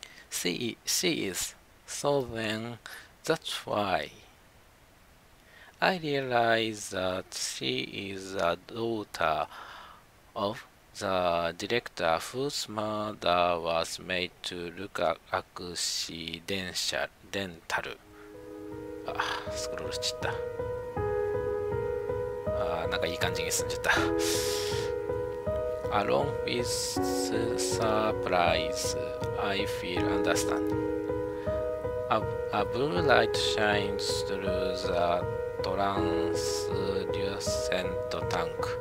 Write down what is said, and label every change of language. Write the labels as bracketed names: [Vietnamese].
[English] She is. So then, that's why. I realize that she is the daughter of the director whose murder was made to look accidental. [Japanese] スクロールしちゃった。なんかいい感じに進んじゃった。 [English] Along with surprise, I feel understand. A blue light shines through the translucent tank.